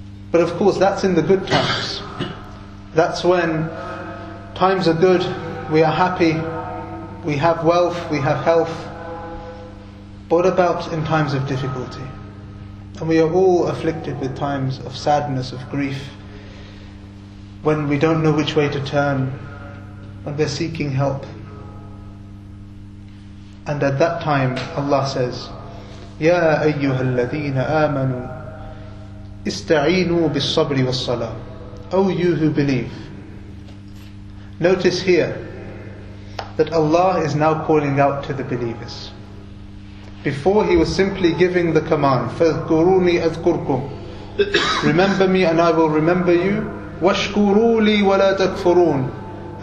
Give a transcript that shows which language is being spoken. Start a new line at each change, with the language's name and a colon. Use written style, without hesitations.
English: But of course that's in the good times. That's when times are good, we are happy, we have wealth, we have health. But what about in times of difficulty? And we are all afflicted with times of sadness, of grief, when we don't know which way to turn, when we're seeking help. And at that time Allah says,
Arabic: يَا أَيُّهَا الَّذِينَ آمَنُوا إِسْتَعِينُوا بِالصَّبْرِ وَالصَّلَاةِ.
English: O you who believe. Notice here that Allah is now calling out to the believers. Before He was simply giving the command,
Arabic: فَاذْكُرُونِي أَذْكُرْكُمْ.
English: Remember me and I will remember you.
Arabic: وَاشْكُرُوا لِي وَلَا تَكْفُرُونَ.